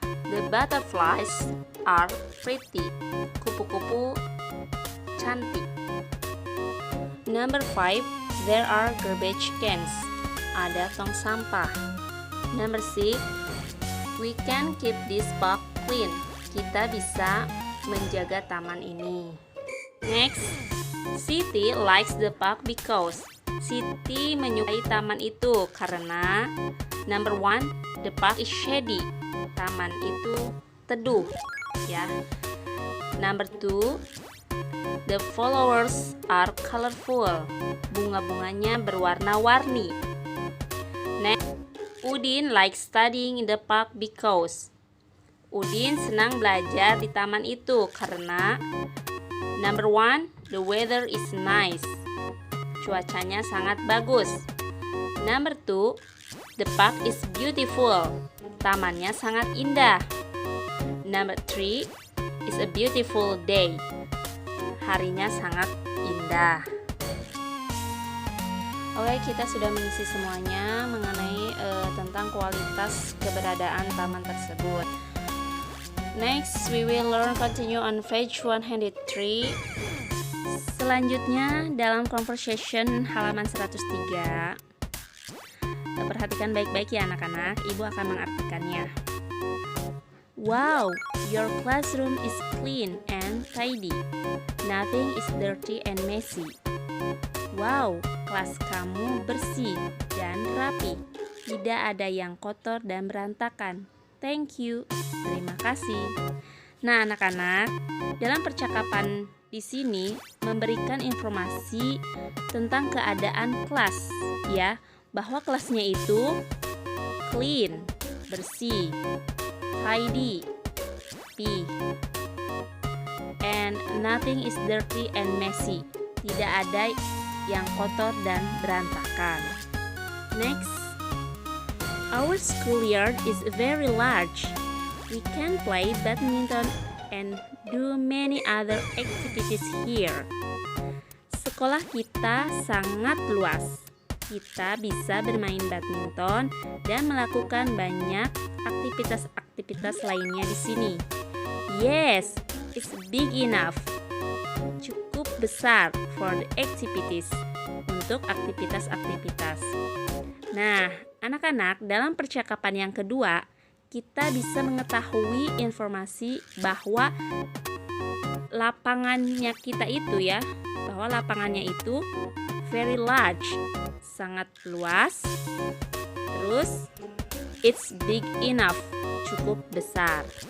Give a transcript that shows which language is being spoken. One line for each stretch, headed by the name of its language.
English: The butterflies are pretty.
Indonesian: Kupu-kupu cantik.
English: Number 5. There are garbage cans.
Indonesian: Ada tong sampah.
English: Number 6. We can keep this park clean.
Indonesian: Kita bisa menjaga taman ini.
English: Next, Siti likes the park because
Indonesian: Siti menyukai taman itu karena
English: number 1, the park is shady.
Indonesian: Taman itu teduh, ya.
English: Number 2, the flowers are colorful.
Indonesian: Bunga-bunganya berwarna-warni.
English: Next, Udin likes studying in the park because
Indonesian: Udin senang belajar di taman itu karena
English: number 1, the weather is nice.
Indonesian: Cuacanya sangat bagus.
English: Number 2, the park is beautiful.
Indonesian: Tamannya sangat indah.
English: Number 3, it's a beautiful day.
Indonesian: Harinya sangat indah. Oke, kita sudah mengisi semuanya mengenai tentang kualitas keberadaan taman tersebut.
English: Next, we will continue on page 103.
Indonesian: Selanjutnya, dalam conversation halaman 103. Perhatikan baik-baik ya anak-anak, Ibu akan mengartikannya.
English: Wow, your classroom is clean and tidy. Nothing is dirty and messy.
Indonesian: Wow, kelas kamu bersih dan rapi. Tidak ada yang kotor dan berantakan.
English: Thank you.
Indonesian: Terima kasih. Nah, anak-anak, dalam percakapan di sini memberikan informasi tentang keadaan kelas, ya, bahwa kelasnya itu clean, bersih, tidy, rapi,
English: and nothing is dirty and messy.
Indonesian: Tidak ada yang kotor dan berantakan.
English: Next, our schoolyard is very large. We can play badminton and do many other activities here.
Indonesian: Sekolah kita sangat luas. Kita bisa bermain badminton dan melakukan banyak aktivitas-aktivitas lainnya di sini.
English: Yes, it's big enough.
Indonesian: Cukup besar
English: for the activities,
Indonesian: untuk aktivitas-aktivitas. Nah, anak-anak, dalam percakapan yang kedua, kita bisa mengetahui informasi bahwa lapangannya kita itu ya, bahwa lapangannya itu
English: very large,
Indonesian: sangat luas. Terus,
English: it's big enough,
Indonesian: cukup besar.